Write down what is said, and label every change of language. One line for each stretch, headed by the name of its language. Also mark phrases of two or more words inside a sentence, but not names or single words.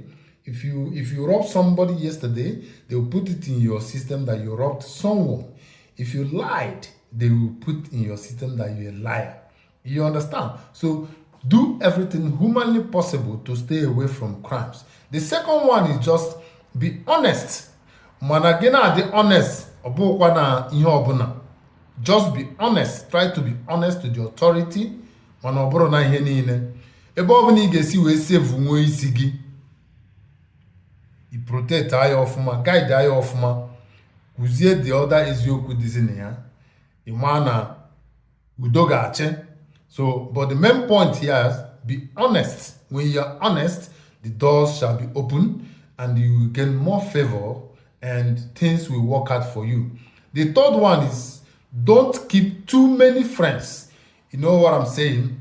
English: If you robbed somebody yesterday, they will put it in your system that you robbed someone. If you lied, they will put in your system that you're a liar. You understand? So do everything humanly possible to stay away from crimes. The second one is just be honest.
Igbo: Mana gị na-adị honest, ọ bụkwa na ihe ọbụla.
English: Just be honest. Try to be honest to the authority.
Igbo: Mana ọ bụrụ na ihe niile. Ebe ọ bụla ị ga-esi wee save nwe isi gị, i protect anya ọfụma, guide anya ọfụma, kụzie
English: the other
Igbo: eziokwu dịzi na ya, ị ma na udo ga-achị.
English: So, but the main point here is be honest. When you're honest, the doors shall be open and you will gain more favor and things will work out for you. The third one is don't keep too many friends. You know what I'm saying?